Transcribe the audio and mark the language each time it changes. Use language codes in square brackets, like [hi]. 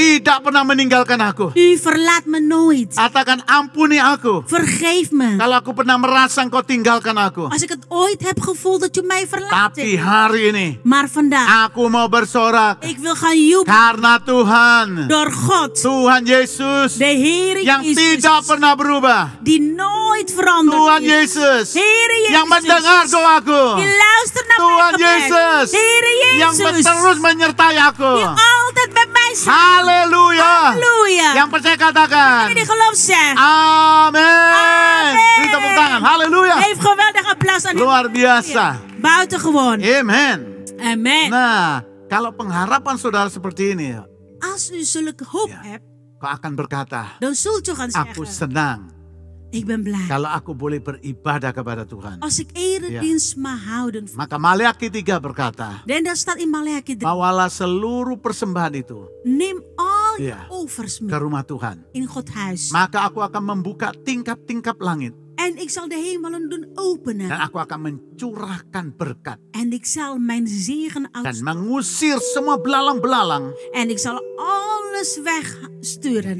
[id] tidak pernah meninggalkan aku. [nl] U verlaat me nooit. [id] Katakan ampuni aku. [nl] Vergeef me. [id] Kalau aku pernah merasa Engkau tinggalkan aku. [nl] Als ik het ooit heb gevoeld dat u mij verlaat [id] Tapi [nl] hebt. [id] hari ini [nl] Maar vandaag, [id] aku mau bersorak [nl] ik wil gaan jubelen. [id] karena Tuhan, [nl] Door God. [id] Tuhan Yesus [nl] De Heer [id] yang [nl] Jezus. [id] tidak pernah berubah. [nl] Die nooit verandert. [id] Tuhan [nl] is. [id] Yesus [nl] Heer [id] yang [nl] Jezus. [id] mendengar doaku. [nl] Die luistert naar [id] Tuhan [nl] mijn gebed. [id] Yesus [nl] Heer [id] yang [nl] Jezus. [id] terus menyertai aku. [nl] Die altijd met mij zijn. [id] Haleluya. [nl] Halleluja. [id] Yang percaya katakan. [nl] Die geloof zegt. [id] Amin. Beri tepuk tangan. Haleluya. [nl] Geef geweldig applaus aan [id] Luar biasa. [nl] Buitengewoon. [id] Amen. [nl] Amen. [id] Nah, kalau pengharapan saudara seperti ini, [nl] Als u zulke hoop Ja. hebt, [id] kau akan berkata, [nl] dan zult u gaan [id] aku [nl] zeggen. [id] senang [nl] Ik ben blij. [id] kalau aku boleh beribadah kepada Tuhan. [nl] Als ik eredienst mag houden. [id] Maka Maleakhi 3 berkata, [nl] Dan daar staat in Maleakhi 3. [id] bawalah seluruh persembahan itu [nl] Neem al je Ja. offers mee [id] rumah Tuhan. [nl] in Gods huis. [id] Maka aku akan membuka tingkap-tingkap langit. [nl] En ik zal de hemelen doen openen. [id] Dan aku akan mencurahkan berkat. [nl] En ik zal mijn zegen uitsturen. [id] mengusir semua belalang-belalang [nl] En ik zal alles wegsturen.